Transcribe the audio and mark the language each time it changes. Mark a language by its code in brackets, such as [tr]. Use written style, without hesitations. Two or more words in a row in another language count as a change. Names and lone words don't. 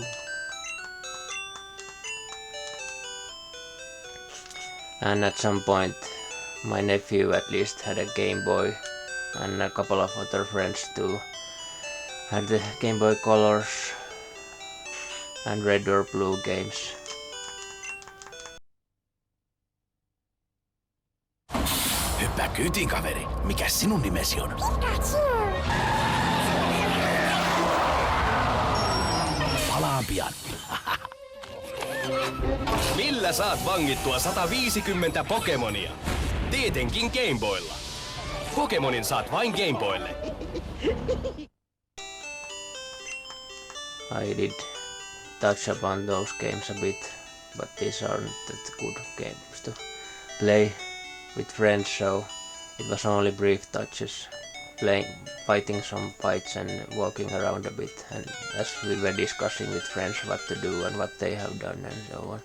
[en] And at some point my nephew at least had a Game Boy, and a couple of other friends too had the Game Boy Colors and Red or Blue games. [fi] Hyppää kyytiin, kaveri. Mikäs sinun nimesi on? Palaan pian. Millä saat vangittua 150 Pokemonia? Tietenkin Gameboylla. Pokemonin saat vain Gameboylle. [en] I did touch upon those games a bit, but these aren't that good games to play with friends, so it was only brief touches, fighting some fights and walking around a bit, and as we were discussing with friends what to do and what they have done and so on.